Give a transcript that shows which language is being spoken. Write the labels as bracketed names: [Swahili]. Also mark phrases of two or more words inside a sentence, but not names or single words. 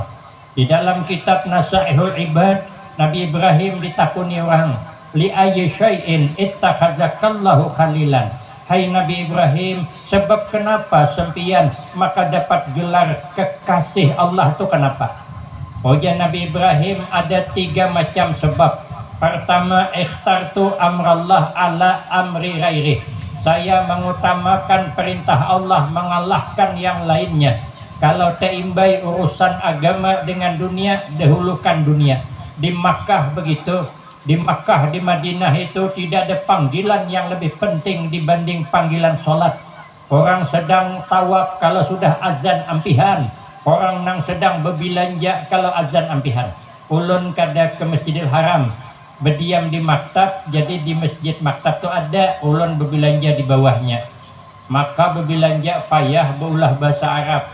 [Banjar] Di dalam kitab Nasaihul Ibad, Nabi Ibrahim ditakuni orang, [Arabic] li ayyi syai'in ittakhadzakallahu khalilan. [Banjar] Hai Nabi Ibrahim, sebab kenapa sempian maka dapat gelar kekasih Allah tu kenapa? Ujian Nabi Ibrahim ada 3 macam sebab. [Arabic] Pertama, ikhtartu amrallah ala amri ghairi. [Banjar] Saya mengutamakan perintah Allah mengalahkan yang lainnya. Kalau terimbai urusan agama dengan dunia, dahulukan dunia. Di Makkah begitu. Di Makkah, di Madinah itu tidak ada panggilan yang lebih penting dibanding panggilan sholat. Orang sedang tawaf kalau sudah azan ampihan. Orang nang sedang berbelanja kalau azan ampihan. Ulun kada ke Masjidil Haram, berdiam di maktab, jadi di masjid maktab tu ada ulun berbelanja di bawahnya. Maka berbelanja payah berulah bahasa Arab.